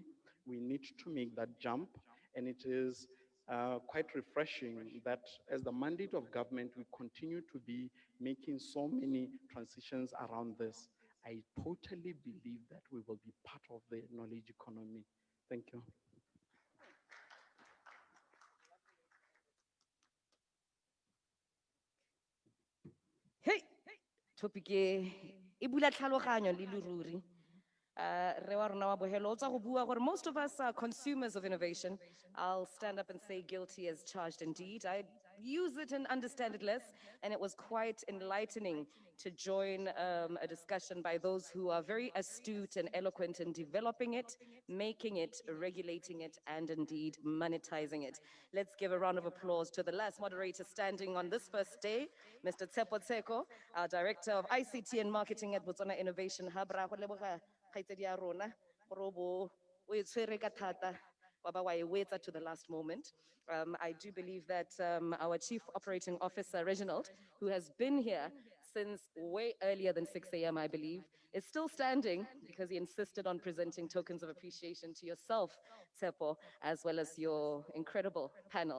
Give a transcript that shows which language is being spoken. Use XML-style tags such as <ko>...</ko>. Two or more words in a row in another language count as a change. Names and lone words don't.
<en>We need to make that jump, and it is quite refreshing that as the mandate of government, we continue to be making so many transitions around this. I totally believe that we will be part of the knowledge economy. Thank you.</en> <tn>Hey, topic e bula tlhaloganyo le leruri. Re wa rona wa Bohelo, o tswa go bua gore</tn> <en>most of us are consumers of innovation. I'll stand up and say guilty as charged indeed. I use it and understand it less, and it was quite enlightening to join a discussion by those who are very astute and eloquent in developing it, making it, regulating it, and indeed monetizing it. Let's give a round of applause to the last moderator standing on this first day, Mr. Tsepo Tseko, our Director of ICT and Marketing at Botswana Innovation Hub.</en> <tn>Ra go leboga kgaitsedi ya rona, gore o bo o e tshwere ka thata, wa ba wa e wetsa</tn> <en>to the last moment. I do believe that our Chief Operating Officer, Reginald, who has been here since way earlier than 6 a.m., I believe, is still standing because he insisted on presenting tokens of appreciation to yourself, Tsepo, as well as your incredible panel.</en>